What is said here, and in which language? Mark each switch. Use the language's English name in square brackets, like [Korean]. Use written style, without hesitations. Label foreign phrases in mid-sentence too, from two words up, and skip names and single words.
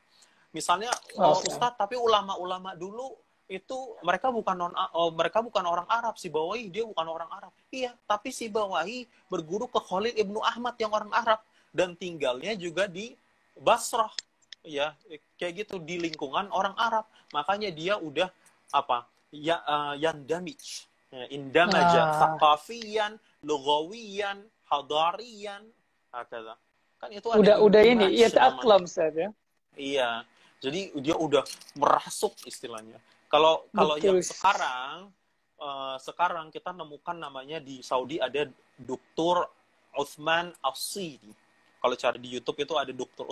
[Indonesian] Misalnya Ustadz, tapi ulama-ulama dulu itu mereka bukan orang Arab. Sibawahi dia bukan orang Arab. Iya, tapi Sibawahi berguru ke Khalil Ibnu Ahmad yang orang Arab dan tinggalnya juga di Basrah. Ya, kayak gitu, di lingkungan orang Arab. Makanya dia udah [Arabic] يندمج، اندمج ثقافيا، لغويا، حضاريا، هكذا. [Indonesian] Kan itu udah ini yata'aqlam ya. Iya. Jadi dia udah merasuk istilahnya. Kalau yang sekarang kita nemukan namanya di Saudi ada Dr. Uthman As-Sidi. Kalau cari di YouTube itu ada Dr.